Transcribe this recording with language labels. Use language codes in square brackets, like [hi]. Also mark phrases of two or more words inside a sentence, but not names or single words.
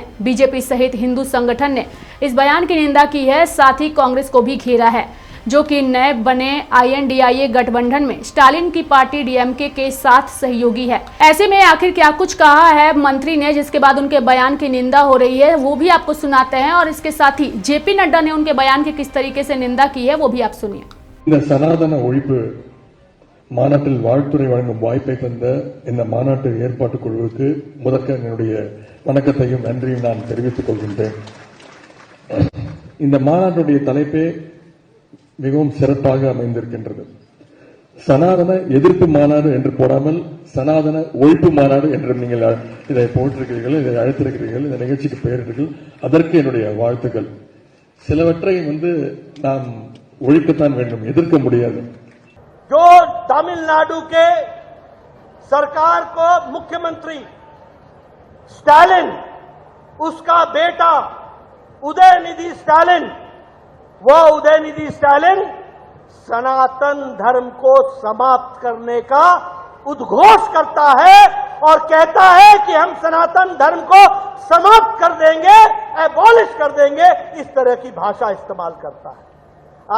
[hi] बीजेपी सहित हिंदू संगठन ने इस बयान की निंदा की है, साथ ही कांग्रेस को भी घेरा है, जो कि नए बने INDIA गठबंधन में स्टालिन की पार्टी DMK के साथ सहयोगी है। ऐसे में आखिर क्या कुछ कहा है मंत्री ने, जिसके बाद उनके बयान की निंदा हो रही है, वो भी आपको सुनाते हैं। और इसके साथ ही JP नड्डा ने उनके बयान की किस तरीके से निंदा की है, वो भी आप सुनिए। [ta] सनातन ஒழிப்பு மாநாட்டில் வாழ்த்துறை வழங்கும் வாய்ப்பை தந்த இந்த மாநாட்டு ஏற்பாட்டு குழுவுக்கு முதற்க என்னுடைய வணக்கத்தையும் நன்றியும் நான் தெரிவித்துக் கொள்கின்றேன். இந்த மாநாட்டுடைய தலைப்பே மிகவும் சிறப்பாக அமைந்திருக்கின்றது. சனாதன எதிர்ப்பு மாநாடு என்று போடாமல் சனாதன ஒழிப்பு மாநாடு என்று நீங்கள் இதை போட்டிருக்கிறீர்கள், இதை அழைத்திருக்கிறீர்கள், இந்த நிகழ்ச்சிக்கு பெயரிட்டீர்கள். அதற்கு என்னுடைய வாழ்த்துக்கள். சிலவற்றை நாம் ஒழிக்கத்தான் வேண்டும், எதிர்க்க முடியாது. [hi] जो तमिलनाडु के सरकार को मुख्यमंत्री स्टालिन, उसका बेटा उदयनिधि स्टालिन, वो उदयनिधि स्टालिन सनातन धर्म को समाप्त करने का उद्घोष करता है और कहता है कि हम सनातन धर्म को समाप्त कर देंगे, एबॉलिश कर देंगे, इस तरह की भाषा इस्तेमाल करता है।